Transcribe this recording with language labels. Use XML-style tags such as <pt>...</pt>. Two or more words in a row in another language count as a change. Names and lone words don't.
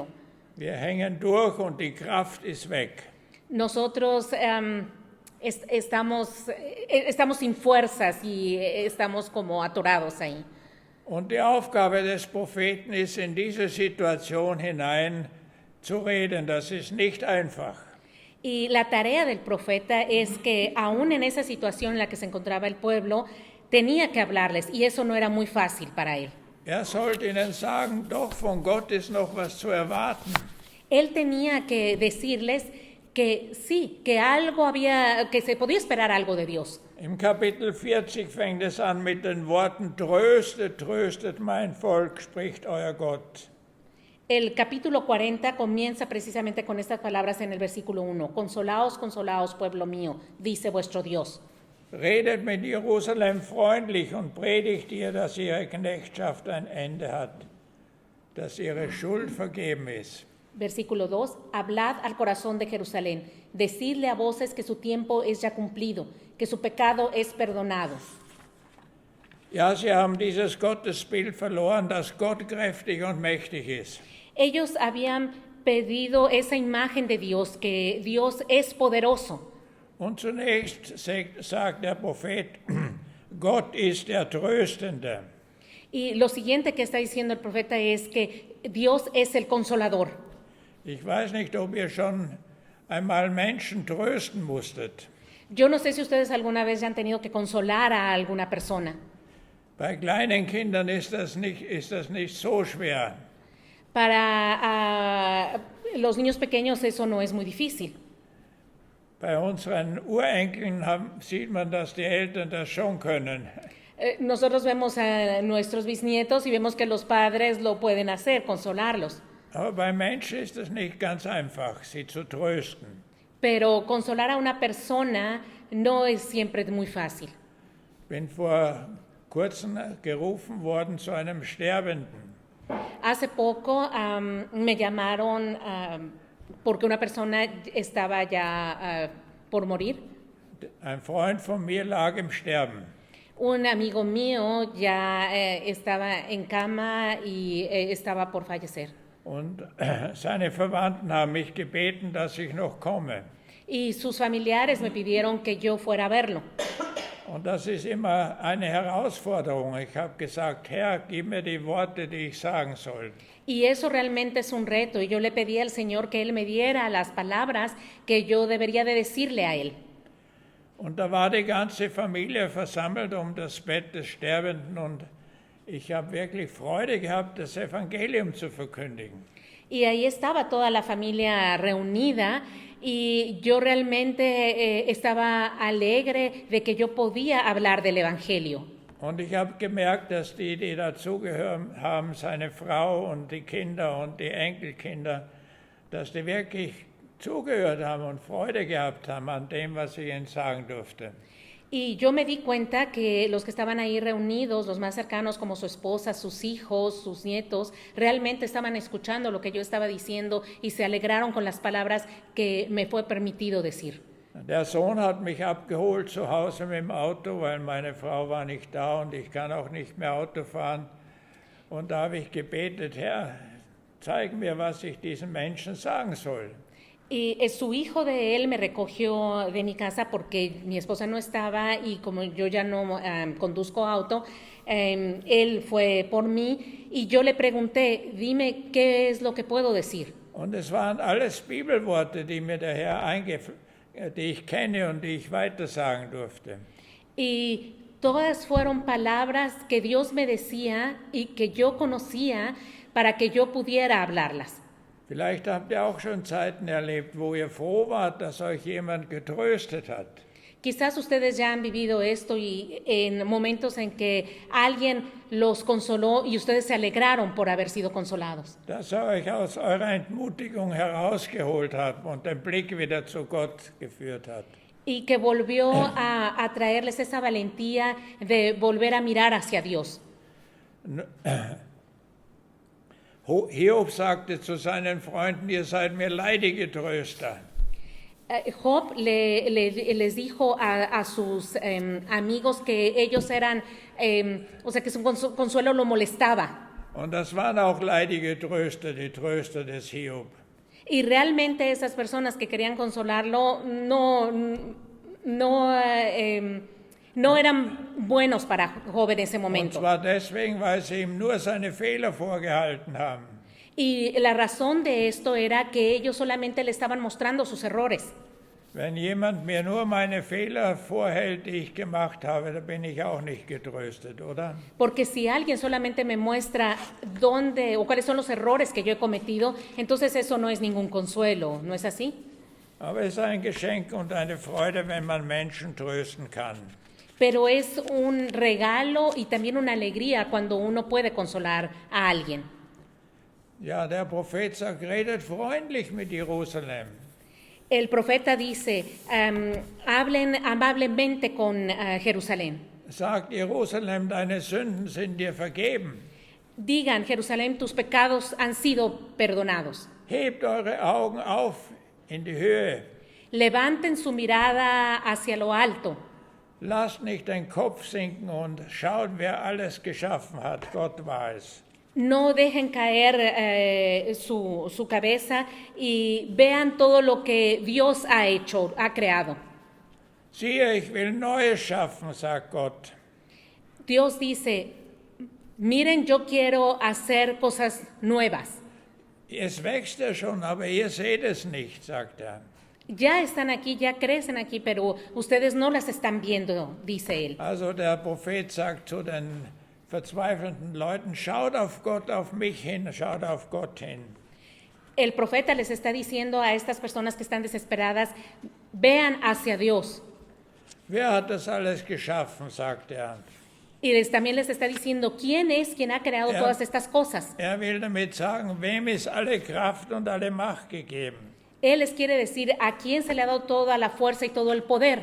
<de>Wir hängen durch und die Kraft ist weg.</de> <es>Nosotros estamos sin fuerzas y estamos como atorados ahí.</es> <de>Und die Aufgabe des Propheten ist, in diese Situation hinein zu reden. Das ist nicht einfach.</de> <es>Y la tarea del profeta es que aún en esa situación en la que se encontraba el pueblo, tenía que hablarles y eso no era muy fácil para él.</es> <de>Sollte ihnen sagen, doch von Gott ist noch was zu erwarten.</de> <es>Él tenía que decirles que sí, que se podía esperar algo de Dios.</es> <de>Im Kapitel 40 fängt es an mit den Worten, tröstet, tröstet mein Volk, spricht euer Gott.</de> <es>El capítulo 40 comienza precisamente con estas palabras en el versículo 1. Consolaos, consolaos, pueblo mío, dice vuestro Dios.</es> <de>Redet mit Jerusalem freundlich und predigt ihr, dass ihre Knechtschaft ein Ende hat, dass ihre Schuld vergeben ist.</de> <es>Versículo 2, hablad al corazón de Jerusalén, decidle a voces que su tiempo es ya cumplido, que su pecado es perdonado.</es> <de>Ja, sie haben dieses Gottesbild verloren, dass Gott kräftig und mächtig ist.</de> <es>Ellos habían perdido esa imagen de Dios, que Dios es poderoso.</es> <de>Und zunächst sagt der Prophet, Gott ist der Tröstende.</de> <es>Y lo siguiente que está diciendo el profeta es que Dios es el consolador.</es> <de>Ich weiß nicht, ob ihr schon einmal Menschen trösten musstet.</de> <es>Yo no sé si ustedes alguna vez ya han tenido que consolar a alguna persona.</es> <de>Bei kleinen Kindern ist das nicht so schwer.</de> <es>Para los niños pequeños eso no es muy difícil.</es> <de>Bei unseren Urenkeln sieht man, dass die Eltern das schon können.</de> <es>Nosotros vemos a nuestros bisnietos y vemos que los padres lo pueden hacer, consolarlos.</es> <de>Aber bei Menschen ist es nicht ganz einfach, sie zu trösten.</de> <es>Pero consolar a una persona no es siempre muy fácil.</es> <de>Bin vor kurzem gerufen worden zu einem Sterbenden.</de> <es>Hace poco me llamaron porque una persona estaba ya por morir.</es> <de>Ein Freund von mir lag im Sterben.</de> <es>Un amigo mío ya estaba en cama y estaba por fallecer.</es> <de>Und seine Verwandten haben mich gebeten, dass ich noch komme.</de> <es>Y sus familiares me pidieron que yo fuera a verlo.</es> <de>Und das ist immer eine Herausforderung. Ich habe gesagt, Herr, gib mir die Worte, die ich sagen soll.</de> <es>Y eso realmente es un reto. Y yo le pedí al Señor que Él me diera las palabras que yo debería de decirle a Él.</es> <de>Und da war die ganze Familie versammelt das Bett des Sterbenden und ich habe wirklich Freude gehabt, das Evangelium zu verkündigen.</de> <es>Y ahí estaba toda la familia reunida y yo realmente estaba alegre de que yo podía hablar del Evangelio.</es> <de>Und ich habe gemerkt, dass die dazugehört haben, seine Frau und die Kinder und die Enkelkinder, dass die wirklich zugehört haben und Freude gehabt haben an dem, was ich ihnen sagen durfte.</de> <es>Y yo me di cuenta que los que estaban ahí reunidos, los más cercanos como su esposa, sus hijos, sus nietos, realmente estaban escuchando lo que yo estaba diciendo y se alegraron con las palabras que me fue permitido decir.</es> <de>Der Sohn hat mich abgeholt zu Hause mit dem Auto, weil meine Frau war nicht da und ich kann auch nicht mehr Auto fahren. Und da habe ich gebetet, Herr, zeig mir, was ich diesen Menschen sagen soll.</de> <es>Y su hijo de él me recogió de mi casa porque mi esposa no estaba y como yo ya no conduzco auto, él fue por mí y yo le pregunté, dime qué es lo que puedo decir.</es> <de>Und es waren alles Bibelworte, die mir der Herr die ich kenne und die ich weitersagen durfte.</de> <es>Y todas fueron palabras que Dios me decía y que yo conocía para que yo pudiera hablarlas.</es> <de>Vielleicht habt ihr auch schon Zeiten erlebt, wo ihr froh wart, dass euch jemand getröstet hat.</de> <es>Quizás ustedes ya han vivido esto y en momentos en que alguien los consoló y ustedes se alegraron por haber sido consolados.</es> <de>Dass euch aus eurer Entmutigung herausgeholt hat und den Blick wieder zu Gott geführt hat.</de> <es>Y que volvió a traerles esa valentía de volver a mirar hacia Dios.</es> <de>Hiob sagte zu seinen Freunden, ihr seid mir leidige Tröster.</de> <es>Job les dijo a sus amigos que ellos eran, o sea que su consuelo lo molestaba.</es> <de>Und das waren auch leidige Tröster, die Tröster des Hiob.</de> <es>Y realmente esas personas que querían consolarlo no eran buenos para Job en ese</es> <de>Und</de> <es>momento.</es> <de>zwar deswegen, weil sie ihm nur seine Fehler vorgehalten haben.</de> <es>Y la razón de esto era que ellos solamente le estaban mostrando sus errores.</es> <de>Wenn jemand mir nur meine Fehler vorhält, die ich gemacht habe, dann bin ich auch nicht getröstet, oder?</de> <es>Porque si alguien solamente me muestra dónde o cuáles son los errores que yo he cometido, entonces eso no es ningún consuelo, ¿no es así?</es> <de>Aber es ist ein Geschenk und eine Freude, wenn man Menschen trösten kann.</de> <es>Pero es un regalo y también una alegría cuando uno puede consolar a alguien.</es> <de>Ja, der Prophet sagt, redet freundlich mit Jerusalem.</de> <es>El profeta dice, hablen amablemente con Jerusalén.</es> <de>Sagt Jerusalem, deine Sünden sind dir vergeben.</de> <es>Digan, Jerusalén, tus pecados han sido perdonados.</es> <de>Hebt eure Augen auf in die Höhe.</de> <es>Levanten su mirada hacia lo alto.</es> <de>Lasst nicht den Kopf sinken und schaut, wer alles geschaffen hat. Gott war es.</de> <es>No dejen caer su cabeza y vean todo lo que Dios ha hecho, ha creado.</es> <de>Siehe, ich will Neues schaffen, sagt Gott.</de> <es>Dios dice, miren, yo quiero hacer cosas nuevas.</es> <de>Es wächst ja schon, aber ihr seht es nicht, sagt er.</de> <es>Ya están aquí, ya crecen aquí, pero ustedes no las están viendo, dice él.</es> <de>Also der Prophet sagt zu den verzweifelnden Leuten, schaut auf Gott, auf mich hin, schaut auf Gott hin.</de> <es>El profeta les está diciendo a estas personas que están desesperadas, vean hacia Dios.</es> <de>Wer hat das alles geschaffen, sagt er.</de> <es>Y también les está diciendo, ¿quién es quien ha creado todas estas cosas?</es> <de>Er will damit sagen, wem ist alle Kraft und alle Macht gegeben.</de> <es>Él les quiere decir a quién se le ha dado toda la fuerza y todo el poder.</es>